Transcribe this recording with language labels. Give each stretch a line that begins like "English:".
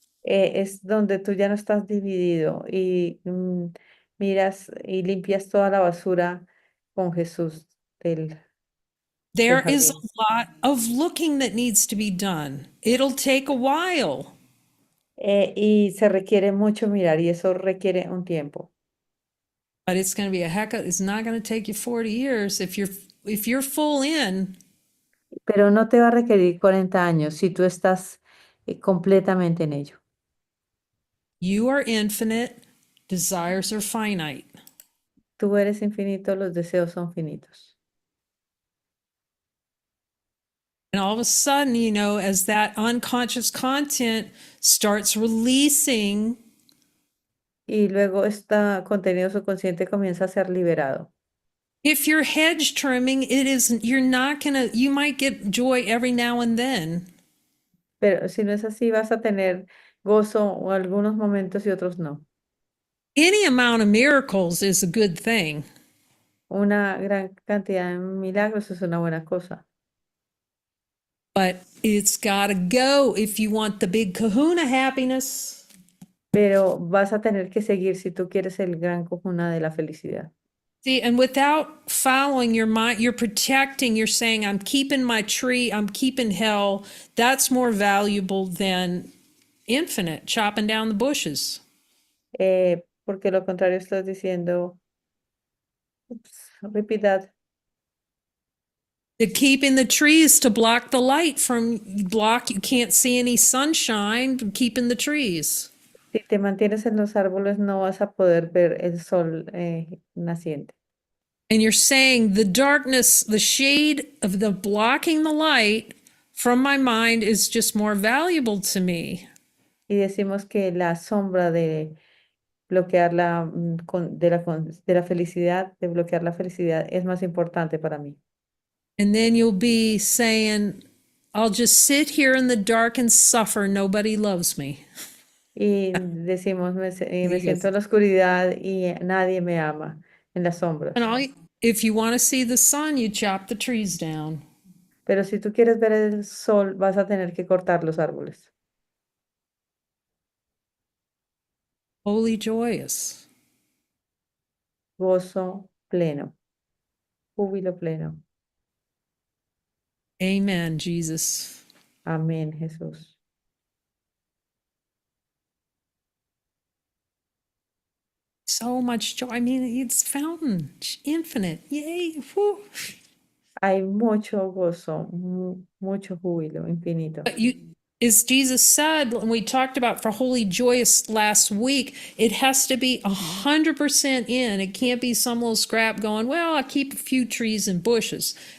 Spanish: Es donde tú ya no estás dividido y miras y limpias toda la basura con Jesús del, del
English: There is
Spanish: jardín.
English: a lot of looking that needs to be done. It'll take a while,
Spanish: Y se requiere mucho mirar y eso requiere un tiempo.
English: but it's going to be it's not going to take you 40 years if you're full in.
Spanish: Pero no te va a requerir 40 años si tú estás completamente en ello.
English: You are infinite, desires are finite.
Spanish: Tú eres infinito, los deseos son finitos.
English: And all of a sudden, you know, as that unconscious content starts releasing,
Spanish: Y luego este contenido subconsciente comienza a ser liberado.
English: if you're hedge trimming, you're not gonna, you might get joy every now and then.
Spanish: Pero si no es así, vas a tener gozo o algunos momentos y otros no.
English: Any amount of miracles is a good thing,
Spanish: Una gran cantidad de milagros es una buena cosa,
English: but it's gotta go if you want the big kahuna happiness.
Spanish: pero vas a tener que seguir si tú quieres el gran cojuna de la felicidad.
English: See, and without following your mind, you're protecting, you're saying, I'm keeping my tree, I'm keeping hell. That's more valuable than infinite, chopping down the bushes.
Spanish: Porque lo contrario estás diciendo,
English: repeat that. The keeping the trees to block the light from you can't see any sunshine, keeping the trees.
Spanish: Si te mantienes en los árboles no vas a poder ver el sol naciente.
English: And you're saying the darkness, the shade of the blocking the light from my mind is just more valuable to me.
Spanish: Y decimos que la sombra de bloquear de la felicidad, de bloquear la felicidad es más importante para mí.
English: And then you'll be saying, I'll just sit here in the dark and suffer. Nobody loves me.
Spanish: Y decimos, me siento en la oscuridad y nadie me ama en las
English: And
Spanish: sombras.
English: if you want to see the sun, you chop the trees down.
Spanish: Pero si tú quieres ver el sol, vas a tener que cortar los árboles.
English: Holy joyous.
Spanish: Gozo pleno, júbilo pleno.
English: Amen, Jesus.
Spanish: Amén, Jesús.
English: So much joy. I mean, it's fountain, infinite. Yay. Whew.
Spanish: Hay mucho gozo, mucho júbilo infinito.
English: But as Jesus said, and we talked about for holy joyous last week, it has to be 100% in. It can't be some little scrap going, well, I keep a few trees and bushes.